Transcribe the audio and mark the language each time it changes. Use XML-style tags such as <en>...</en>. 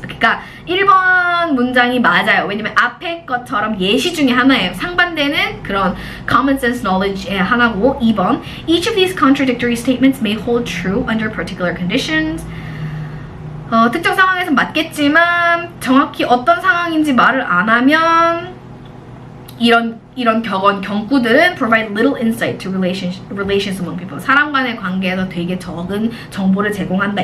<ko>그러니까 1번 문장이 맞아요. 왜냐면 앞에 것처럼 예시 중에 하나예요. 상반되는 그런</ko> <en>common sense knowledge의</en> <ko>하나고</ko> <en>2번 Each of these contradictory statements may hold true under particular conditions.</en> <ko>특정 상황에서 맞겠지만 정확히 어떤 상황인지 말을 안 하면 이런 경구들은</ko> <en>provide little insight to relations among people.</en> <ko>사람 간의 관계에서 되게 적은 정보를 제공한다.</ko>